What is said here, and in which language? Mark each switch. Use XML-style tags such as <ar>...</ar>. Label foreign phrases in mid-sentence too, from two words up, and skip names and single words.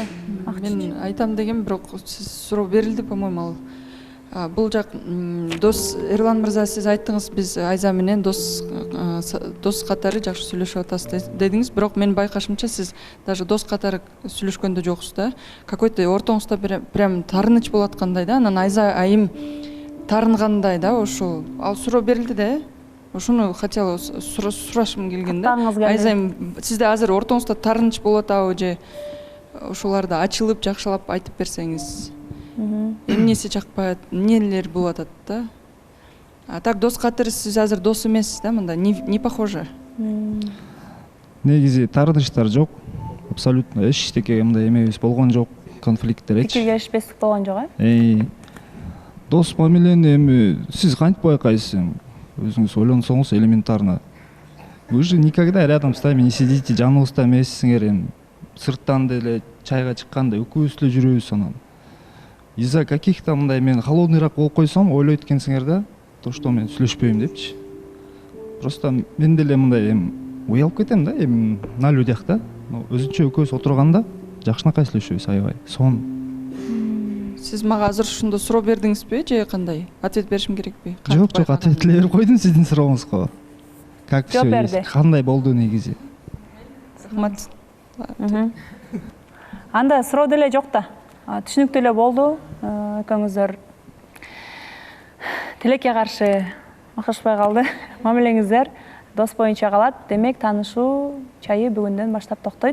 <ky>Мен айтам деген, бирок сиз суроо берилди, по-моему, ал. Бул жак дос Эрлан мырза, сиз айттыңыз, биз Айза менен дос катары жакшы сүйлөшүп атасыз дедиңиз, бирок мен байкашымча сиз даже дос катары сүйлөшкөндө жоксуз да. Какой-то ортоңузда прям таарыныч болуп аткандай да. Анан Айза айым таарынгандай да, ошол. Ал суроо берилди да. Ошону хотела сурашым келген да. Айза айым, сизде азыр ортоңузда таарыныч болуп атабы же ошоларды ачылып жакшылап айтып берсеңиз? Эмнеси жакпайт, эмнелер болуп атат да? А так дос катары сиз азыр дос эмессиз да, мында</ky> <ru>не похоже.</ru> <ky>Негизи таарынычтар жок. Абсолютно эчтеке мындай эмебиз болгон жок, конфликттерчи. Пикир келишпестик болгон жок, э? Дос мамилени эми сиз кантип байкайсыз? Өзүңүз ойлонсоңуз элементарно.</ky> <ru>Вы же никогда рядом с нами не сидите,</ru> <ky>жаныбызда эмессиңер, эми сырттан деле чайга чыкканда экөөбүз эле жүрөбүз анан.</ky> <ru>Из-за каких-то</ru> <ky>мындай мен холодныйраак болуп койсом, ойлойт экенсиңер да,</ky> <ru>то что</ru> <ky>мен сүйлөшпөйм депчи. Просто мен деле мындай эми уялып кетем да, эми</ky> <ru>на людях</ru> <ky>да. Өзүнчө экөөбүз отурганда жакшынакай сүйлөшөбүз, аябай. Сон. Сиз мага азыр ушундо суроо бердиңизби же кандай? Ответ беришим керекпи? Жок, ответ эле берип койдум сиздин сурооңузга.</ky> <ru>Как все?</ru> <ky>Кандай болду негизи? Рахмат. Анда суроо деле жок да. Түшүнүктүү эле болду. Экөөңүздөр тилекке каршы максашпай калды. Мамилеңиздер дос боюнча калат. Демек, таанышуу чайы бүгүндөн баштап токтойт.</ky>